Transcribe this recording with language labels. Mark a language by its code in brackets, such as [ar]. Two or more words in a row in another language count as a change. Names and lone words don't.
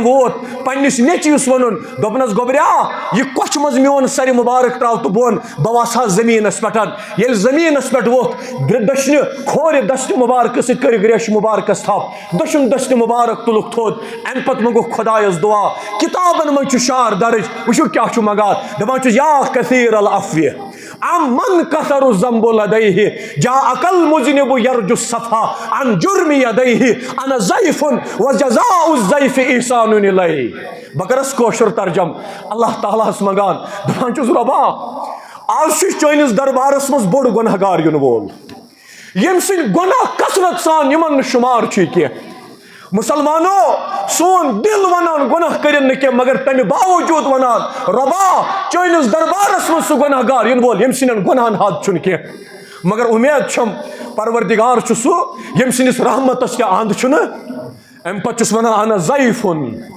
[ks] ووت پننِس نیٚچوِس ووٚنُن دوٚپنس گوٚبرا یہِ کۄچھِ منٛز میون سرِ مُبارک تراو تہٕ بۄن بہٕ وسہٕ ہا زٔمیٖنس پٮ۪ٹھ ییٚلہِ زٔمیٖنس پٮ۪ٹھ ووٚتھ دٔچھنہِ کھورِ دستہِ مُبارکہٕ سۭتۍ کٔرِکھ ریشہِ مُبارکس تھپھ دٔچھُن دستہِ مُبارک تُلُکھ تھوٚد امہِ پتہٕ منٛگُکھ خۄدایس دُعا کِتابن منٛز چھُ شار درٕج وٕچھِو کیٛاہ چھُ منگان دپان چھُس [ar] یا کثیٖر العفوِ عمن کثر الذنب لدیہ جاءک المذنب یرجو الصفا عن جرم یدیہ انا ضیف وجزاء الضیف احسان الیہ [ks] بہٕ کرس کٲشُر ترجم اللہ تعالیٰ ہس منگان دپان چھُس رۄبا آز چھُ چٲنِس دربارس منٛز بوٚڑ گۄناہ گار یُن وول ییٚمہِ سٕنٛدۍ گۄناہ کثرت سان یِمن نہٕ شُمار چھُے کینٛہہ مسلمانو سون دل ونان گۄناہ کٔرِنۍ نہٕ کینٛہہ مگر تمہِ باوجوٗد ونان رۄبا چٲنِس دربارس منٛز سُہ گۄناہ گار یِنہٕ وول ییٚمہِ سٕنٛدٮ۪ن گۄناہن حد چھُنہٕ کینٛہہ مگر اُمید چھم پروردگار چھُ سُہ ییٚمہِ سٕنٛدِس رحمتس کیٛاہ اند چھُنہٕ امہِ پتہٕ چھُس ونان انا ضیفُن